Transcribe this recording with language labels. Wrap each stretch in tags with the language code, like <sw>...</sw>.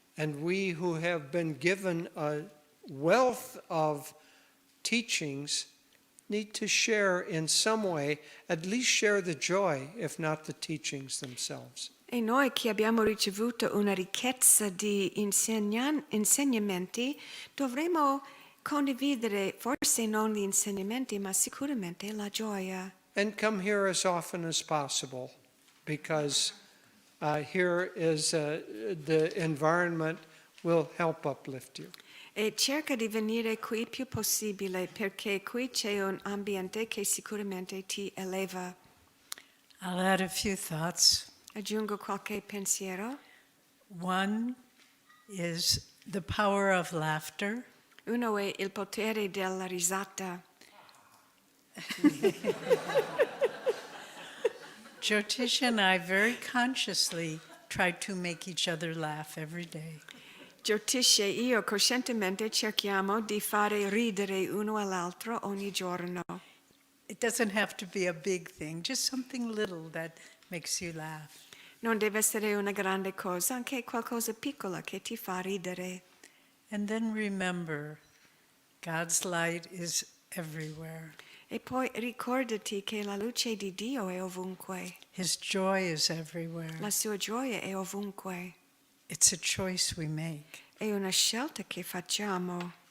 <en>And we who have been given a wealth of teachings need to share in some way, at least share the joy, if not the teachings themselves.</en> <it>E noi che abbiamo ricevuto una ricchezza di insegnamenti dovremo condividere forse non gli insegnamenti ma sicuramente la gioia.</it> <en>And come here as often as possible, because here is the environment will help uplift you.</en> <it>E cerca di venire qui più possibile perché qui c'è un ambiente che sicuramente ti eleva.</it> <en>I'll add a few thoughts.</en> <it>Aggiungo qualche pensiero.</it> <en>One is the power of laughter.</en> <it>Uno è il potere della risata.</it> <en>Jyotish and I very consciously try to make each other laugh every day.</en> <it>Jyotish e io coscientemente cerchiamo di fare ridere uno all'altro ogni giorno.</it> <en>It doesn't have to be a big thing, just something little that makes you laugh.</en> <it>Non deve essere una grande cosa, anche qualcosa piccola che ti fa ridere.</it> <en>And then remember, God's light is everywhere.</en> <it>E poi ricordati che la luce di Dio è ovunque.</it> <en>His joy is everywhere.</en> <it>La sua gioia è ovunque.</it> <en>It's a choice we make.</en> <it>È una scelta che facciamo.</it>